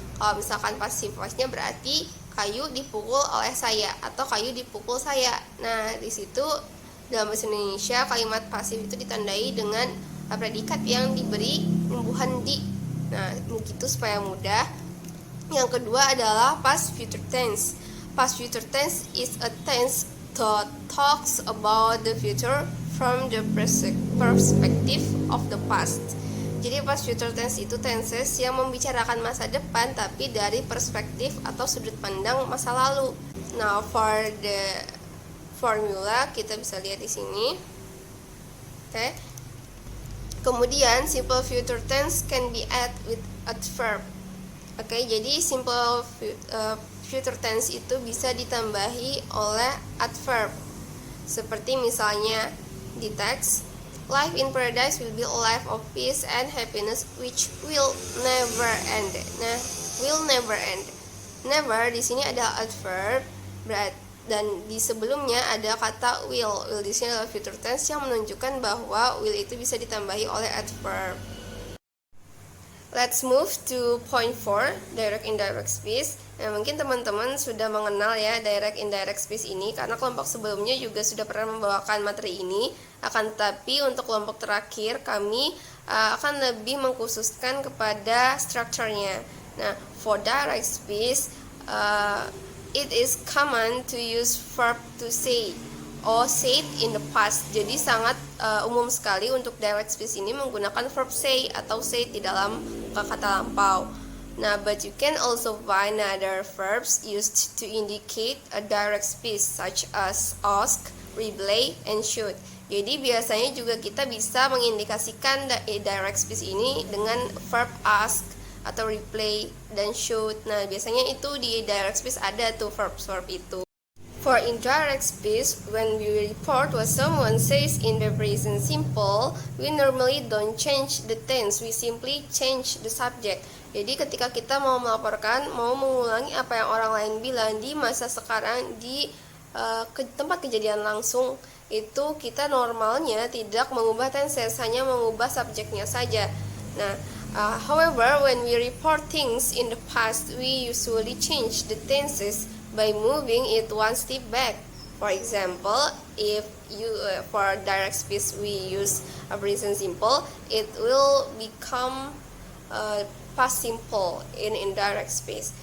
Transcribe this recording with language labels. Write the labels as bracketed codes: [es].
[id] Kalau misalkan passive voice-nya berarti kayu dipukul oleh saya atau kayu dipukul saya. Nah, di situ dalam bahasa Indonesia kalimat pasif itu ditandai dengan predikat yang diberi imbuhan di. Nah, begitu supaya mudah. Yang kedua adalah past future tense. [en] Past future tense is a tense that talks about the future from the perspective of the past. [id] Jadi past future tense itu tenses yang membicarakan masa depan tapi dari perspektif atau sudut pandang masa lalu. [en] Now for the formula [id] kita bisa lihat di sini. Oke. [en] Kemudian simple future tense can be add with adverb. [id] Oke, jadi simple future tense itu bisa ditambahi oleh adverb. Seperti misalnya di teks, [en] life in paradise will be a life of peace and happiness which will never end. [id] Nah, will never end. Never di sini ada adverb, dan di sebelumnya ada kata will. Will di sini adalah future tense yang menunjukkan bahwa will itu bisa ditambahi oleh adverb. [en] Let's move to point 4, direct indirect speech. [id] Nah, mungkin teman-teman sudah mengenal ya direct indirect speech ini karena kelompok sebelumnya juga sudah pernah membawakan materi ini. Akan tetapi untuk kelompok terakhir kami akan lebih mengkhususkan kepada strukturnya. [en] Nah, for direct speech, it is common to use verb to say or said in the past. [id] Jadi sangat umum sekali untuk direct speech ini menggunakan verb say atau said di dalam kata lampau. [en] Nah, but you can also find other verbs used to indicate a direct speech such as ask, reply, and should. [id] Jadi biasanya juga kita bisa mengindikasikan direct speech ini dengan verb ask atau reply dan should. Nah, biasanya itu di direct speech ada tuh verb itu. [en] For indirect speech, when we report what someone says in the present simple, we normally don't change the tense, we simply change the subject. [id] Jadi ketika kita mau melaporkan, mau mengulangi apa yang orang lain bilang di masa sekarang, di tempat kejadian langsung, itu kita normalnya tidak mengubah tenses, hanya mengubah subjeknya saja. [en] Nah, however, when we report things in the past, we usually change the tenses by moving it one step back. For example, if you for direct speech we use a present simple, it will become past simple in indirect speech.